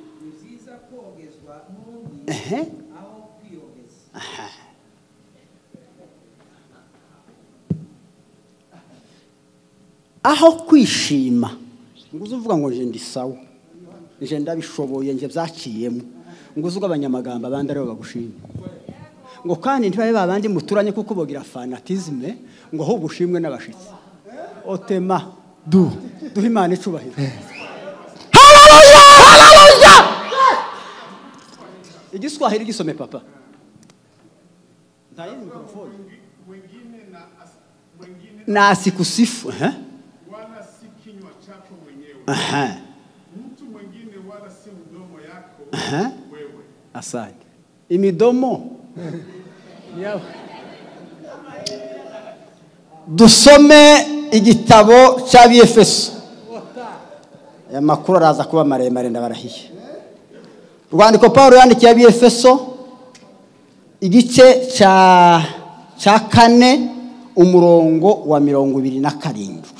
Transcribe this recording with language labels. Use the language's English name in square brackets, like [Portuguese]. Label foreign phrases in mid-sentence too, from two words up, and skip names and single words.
[Rundi] Aho kwishima nguzo uvuga ngo nje ndi sawa, nje ndabishoboye, nje byakiyemo, nguzo ugabanyamagamba abandi aribo bagushima ngo kandi ntibabe babandi muturanye kuko bogira fanatisme ngo ho gushimwe n'abashitsi. Otema duhe Imana icubahiro. Haleluya, haleluya. Igiswahili gisome papa. [Swahili] Ndayini mikrofoni. Na asikusifu, wala si kinywa chako mwenyewe. Mtu mwingine wala si mdomo yako wewe. Asante. [Rundi] Imidomo dusome igitabo cy'Abefeso. Aya makuru araza kuba maremare ndabarahiye. Urwandiko Paulo yandikiye Abefeso igice cya 4 umurongo wa 27.